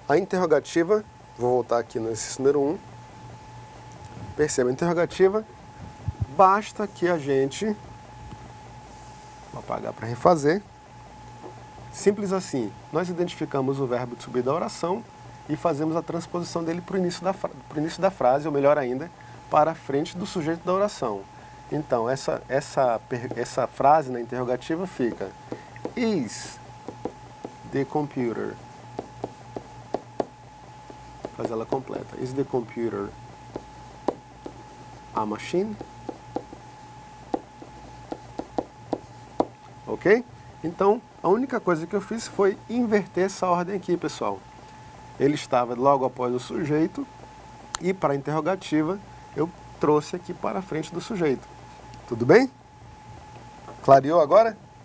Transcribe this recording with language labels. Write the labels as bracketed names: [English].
[Portuguese] A interrogativa, vou voltar aqui no exercício número 1. Perceba, a interrogativa, basta que a gente, vou apagar para refazer, simples assim, nós identificamos o verbo to be da oração e fazemos a transposição dele para o início da frase, ou melhor ainda, para a frente do sujeito da oração. Então, essa frase na interrogativa fica: [English] Is the computer? [Portuguese] Faz ela completa. [English] Is the computer a machine? [Portuguese] Ok? Então, a única coisa que eu fiz foi inverter essa ordem aqui, pessoal. Ele estava logo após o sujeito e para a interrogativa eu trouxe aqui para a frente do sujeito. Tudo bem? Clareou agora?